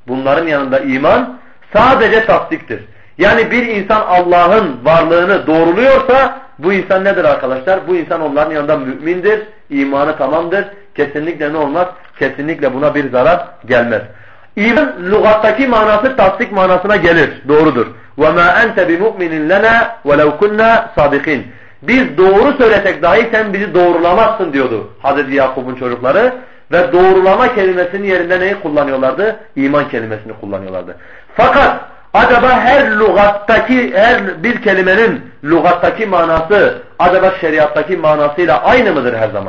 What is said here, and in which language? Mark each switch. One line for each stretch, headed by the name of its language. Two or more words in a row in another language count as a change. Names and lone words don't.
Turkish: Bunların yanında iman sadece tasdiktir. Yani bir insan Allah'ın varlığını doğruluyorsa bu insan nedir arkadaşlar? Bu insan onların yanında mümindir, imanı tamamdır. Kesinlikle ne olmaz? Kesinlikle buna bir zarar gelmez. İman lügattaki manası tasdik manasına gelir. Doğrudur.
Arabic: وَمَا أَنْتَ بِمُؤْمِنٍ لَنَا وَلَوْ كُنَّا صَادِقِينَ.
Turkish: Biz doğru söylesek dahi sen bizi doğrulamazsın diyordu Hazreti Yakup'un çocukları. Ve doğrulama kelimesinin yerinde neyi kullanıyorlardı? İman kelimesini kullanıyorlardı. Fakat acaba her bir kelimenin lügattaki manası acaba şeriattaki manasıyla aynı mıdır her zaman?